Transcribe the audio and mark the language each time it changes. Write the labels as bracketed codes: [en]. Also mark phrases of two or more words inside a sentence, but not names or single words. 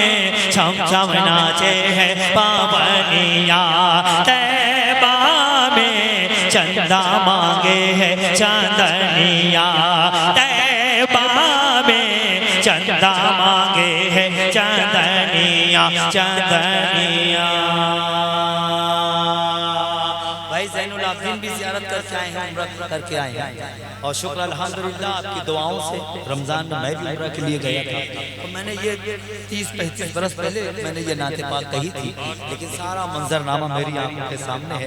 [hi] छम छम नाचे है पावनिया तैबा में। चंदा मांगे है चांदनिया तैबा में। चंदा मांगे है चांदनिया चांदनिया। भाई ज़ैनुल आबिदीन भी ज़ियारत करके आए हैं, उम्रा करके आए हैं। और शुक्र अल्हम्दुलिल्लाह आपकी दुआओं से रमज़ान में मैं भी उम्रा के लिए गया था। तो मैंने ये 30-35 बरस पहले मैंने ये नाते पाक कही थी, लेकिन सारा मंजरनामा मेरी आंखों के सामने है।